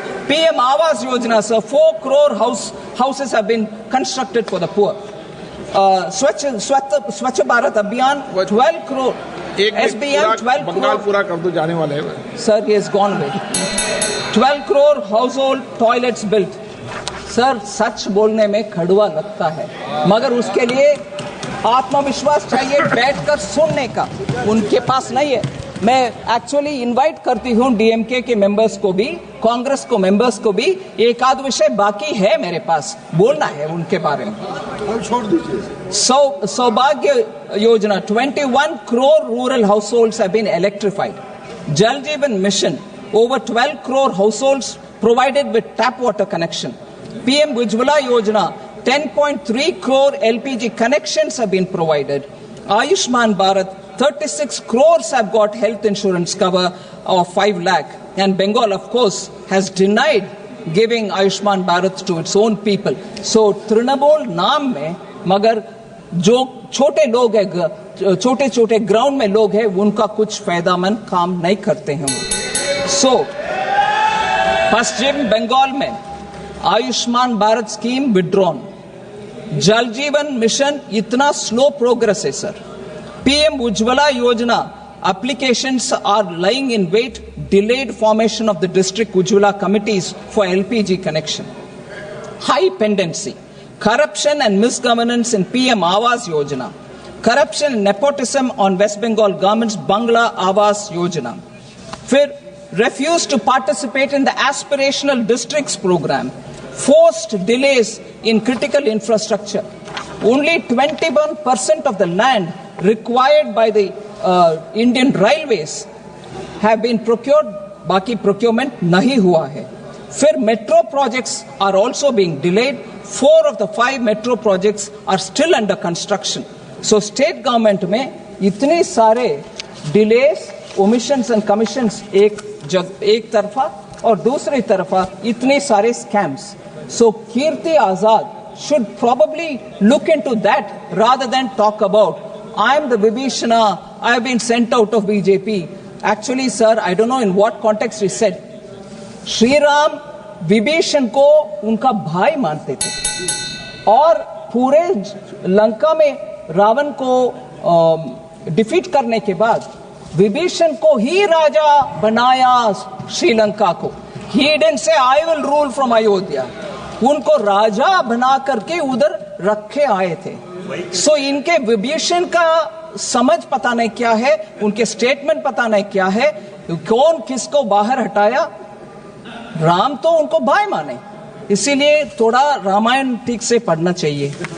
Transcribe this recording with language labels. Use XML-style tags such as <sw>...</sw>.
<en>PM Awas Yojana, sir, 4 crore houses have been constructed for the poor. Swachh Bharat Abhiyan, 12 crore. SBM, 12</en> <hi>Bengal</hi> <en>crore.</en> <hi>पूरा कर दो, जाने वाले हैं।</hi> <en>Sir, he has gone away. 12 crore household toilets built.</en> <hi>Sir, सच बोलने में कड़वा लगता है, मगर उसके लिए आत्मविश्वास चाहिए बैठकर सुनने का, उनके पास नहीं है। मैं एक्चुअली इनवाइट करती हूं डीएमके के मेंबर्स को भी, कांग्रेस को मेंबर्स को भी, एक आध विषय बाकी है मेरे पास, बोलना है उनके बारे में। छोड़ दीजिए।</hi> <en>Saubhagya Yojana, 21 crore rural households have been electrified. Jal Jeevan Mission, over 12 crore households provided with tap water connection. PM Ujjwala Yojana, 10.3 crore LPG connections have been provided. Ayushman Bharat, 36 crores have got health insurance cover of 5 lakh. And Bengal, of course, has denied giving Ayushman Bharat to its own people.</en> <hi>So, Trinamool नाम में, मगर जो छोटे लोग हैं, छोटे-छोटे ground में लोग हैं, उनका कुछ फायदामंद काम नहीं करते हैं वो। So, पश्चिम बंगाल में आयुष्मान भारत स्कीम विड्रॉन, जल जीवन मिशन इतना स्लो प्रोग्रेस है सर।</hi> <en>PM Ujjwala Yojana applications are lying in wait, delayed formation of the district Ujjwala committees for LPG connection. High pendency, corruption and misgovernance in PM Awas Yojana, corruption and nepotism on West Bengal government's Bangla Awas Yojana. फिर refused to participate in the aspirational districts program, forced delays in critical infrastructure. Only 21% of the land required by the Indian Railways have been procured,</en> <hi>बाकी procurement नहीं हुआ है.</hi> <en>फिर metro projects are also being delayed. 4 of the 5 metro projects are still under construction. So state government</en> <hi>में इतने सारे</hi> <en>delays, omissions and commissions</en> <hi>एक तरफा और दूसरी तरफा इतने सारे scams.</hi> <en>So Kirti Azad should probably look into that rather than talk about I am the Vibhishana, I have been sent out of BJP. Actually, sir, I don't know in what context he said.</en> <hi>Shri Ram Vibhishan को उनका भाई मानते थे और पूरे लंका में रावण को defeat करने के बाद विभीषण को ही राजा बनाया श्रीलंका को.</hi> <en>He didn't say I will rule from Ayodhya.</en> <hi>उनको राजा बना करके उधर रखे आए थे. सो इनके विभीषण का समझ पता नहीं क्या है, उनके स्टेटमेंट पता नहीं क्या है, कौन किसको बाहर हटाया. राम तो उनको भाई माने, इसीलिए थोड़ा रामायण ठीक से पढ़ना चाहिए.</hi>